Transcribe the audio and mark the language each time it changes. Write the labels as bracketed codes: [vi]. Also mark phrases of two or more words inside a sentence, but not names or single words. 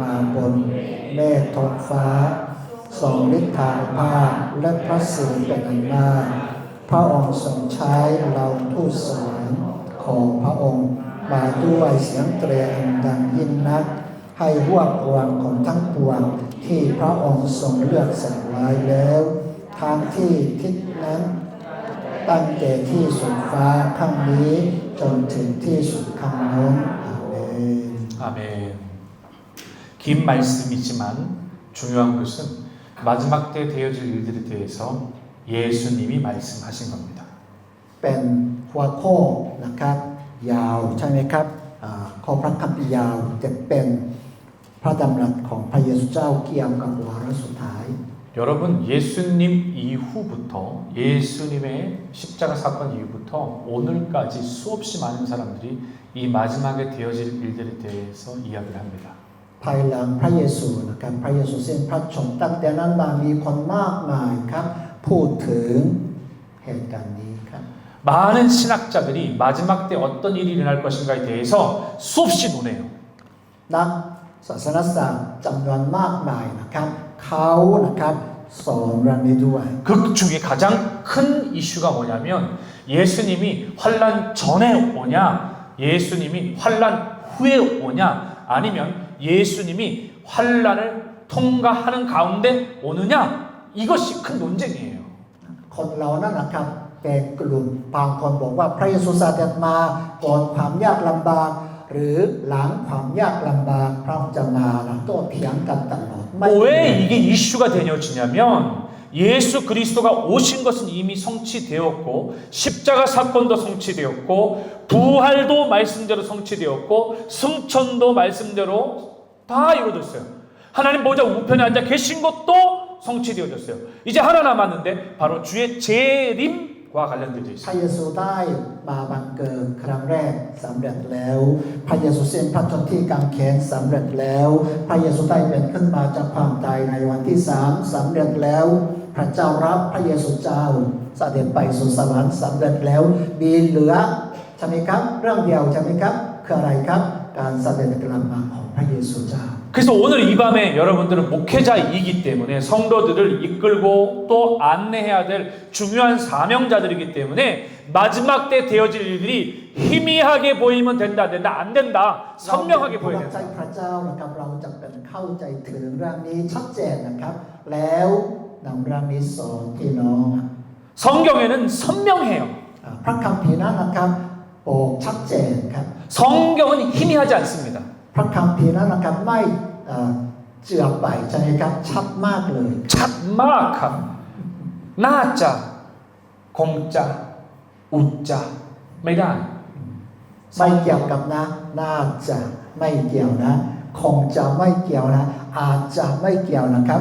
[th] มาบนเมฆท้องฟ้าทรงฤทธานุภาพและพระสิริเป็นอันมากพระองค์ทรงใช้เราทูตสวรรค์ของพระองค์มาด้วยเสียงเตรียอันดังยิ่งนักให้รวบรวมคนทั้งปวงที่พระองค์ทรงเลือกสรรไว้แล้วทางที่ทิศนั้นตั้งแต่ที่สุดฟ้าข้างนี้จนถึงที่สุดข้างโน้นอาเมน [ko] 아멘. 긴 말씀이지만 중요한 것은 마지막 때 되어질 일들에 대해서 예수님이 말씀하신 겁니다. [th] เป็นหัวข้อนะครับยาวใช่ไหมครับข้อพระคัมภีร์ยาวจะเป็นพระดำรัสของพระเยซูเจ้าเกี่ยวกับวาระสุดท้าย [ko] 여러분 예수님 이후부터 예수님의 십자가 사건 이후부터 오늘까지 수없이 많은 사람들이 이 마지막에 되어질 일들에 대해서 이야기를 합니다. [th] ภายหลังพระเยซูนะครับพระเยซูสิ้นพระชนม์ตั้งแต่นั้นมามีคนมากมายครับพูดถึงเหตุการณ์นี้ครับ [ko] 많은 신학자들이 마지막 때 어떤 일이 일어날 것인가에 대해서 수없이 논해요. [th] นักศาสนศาสตร์จำนวนมากมายนะครับเขานะครับสอนเรื่องนี้ด้วย [ko] 그 중에 가장 큰 이슈가 뭐냐면 예수님이 환란 전에 오냐 예수님이 환란 후에 오냐 아니면 예수님이 환란을 통과하는 가운데 오느냐 이것이 큰 논쟁이에요. [th] คนเรานั่นนะครับเป็นกลุ่มบางคนบอกว่าพระเยซูเสด็จมาก่อนความยากลำบากหรือหลังความยากลำบากพระองค์จะมาโต้เถียงกันตลอด [ko] 왜 이게 이슈가 되어지냐면 예수 그리스도가 오신 것은 이미 성취되었고 십자가 사건도 성취되었고 부활도 말씀대로 성취되었고 승천도 말씀대로 다 이루어졌어요. 하나님 보좌 우편에 앉아 계신 것도 성취되어졌어요. 이제 하나 남았는데 바로 주의 재림과 관련되어 [th] พระ [ko] 있어요. [th] เยซูได้มาบังเกิดครั้งแรกสำเร็จแล้วพระเยซูสิ้นพระชนม์ที่กางเขนสำเร็จแล้วพระเยซูได้เป็นขึ้นมาจากความตายในวันที่3สำเร็จแล้วพระเจ้ารับพระเยซูเจ้าเสด็จไปสู่สวรรค์สำเร็จแล้วมีเหลือใช่ไหมครับเรื่องเดียวใช่ไหมครับคืออะไรครับการเสด็จกลับมาของพระเยซูเจ้า [ko] 그래서 오늘 이 밤에 여러분들은 목회자이기 때문에 성도들을 이끌고 또 안내해야 될 중요한 사명자들이기 때문에 마지막 때 되어질 일들이 희미하게 보이면 된다 안 된다 선명하게 보여야 [th] ใจ [ko] 된다. [th] พระเจ้านะครับเราจะเป็นเข้าใจถึงเรื่องนี้ชัดเจนนะครับแล้วนำเรื่องนี้สอนพี่น้อง [ko] 성경에는 선명해요. [th] พระคัมภีร์นั้นนะครับบอกชัดเจนครับ [ko] 성경은 희미하지 않습니다. [th] พระคัมภีร์นั้นนะครับไม่เจือไปใช่ไหมครับชัดมากเลย 잣마악함 나자 공자 우자 ไม่ได้ ไม่เกี่ยวกับนะน่าจะไม่เกี่ยวนะคงจะไม่เกี่ยวนะอาจจะไม่เกี่ยวนะครับ